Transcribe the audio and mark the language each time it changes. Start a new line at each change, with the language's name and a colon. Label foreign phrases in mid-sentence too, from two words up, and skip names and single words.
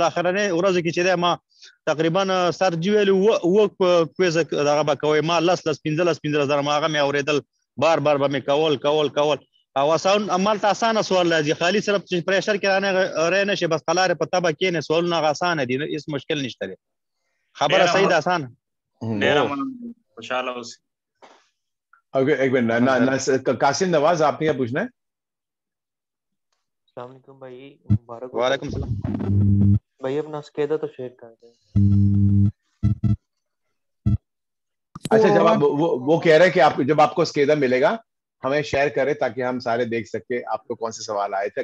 Pashto: اخرنۍ ورځو کې چې دی ما تقریبا سر جي ویلي اووه کویز دغه به کوئ، ما 15 زره ما هغه مې اورېدل، بار بار به مې کول او همالته اسانه سوال راځي، خالي صرف چې پریشر کې رانه نه شي، بس قلارې په تبه کښېنې سوالونه هغه اسانه دي، هېڅ مشکل نشته دی، خبره صحیح ده اسانه. ډېره خوشحاله اوسئ.
Urdu: ایک منٹ، قاسم نواز آپ نے کیا پوچھنا ہے? السلام علیکم بھائی۔ مبارک ہو. وعلیکم سلام بھائی، اپنا سکیدا تو شیئر کر دیں. اچھا، جب آپ وہ کہہ رہے ہیں کہ آپ جب آپ کو سکیدا ملے گا ہمیں شیئر کریں تاکہ ہم سارے دیکھ سکے آپ کو کون سے سوال آئے تھے.